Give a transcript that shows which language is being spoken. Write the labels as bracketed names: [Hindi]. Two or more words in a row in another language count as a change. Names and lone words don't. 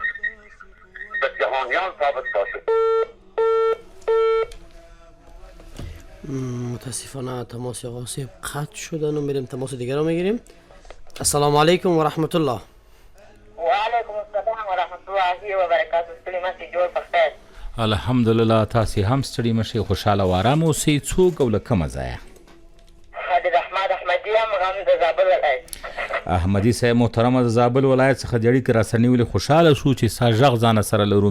[Persian] به جهانیان ثابت باشیم. متاسفانه تماس آقا صاحب قطع شدن و میریم تماس دیگر رو میگیریم. [Arabic] السلام علیکم و رحمت الله. و علیکم السلام و رحمت الله و برکاته. [Pashto] ستړي مشي جوړ پخیر. الحمدلله تاسې هم ستړي مشئ خوشحاله او ارام اوسئ. څوک او له کومه ځایه؟ حاجي احمد احمدي یم هم د زابل ولایت. احمدي صاحب محترمه د زابل ولایت څخه د اړیکې راسره نیولې خوشحاله شو چې ستا غږ ځانه سره لرو.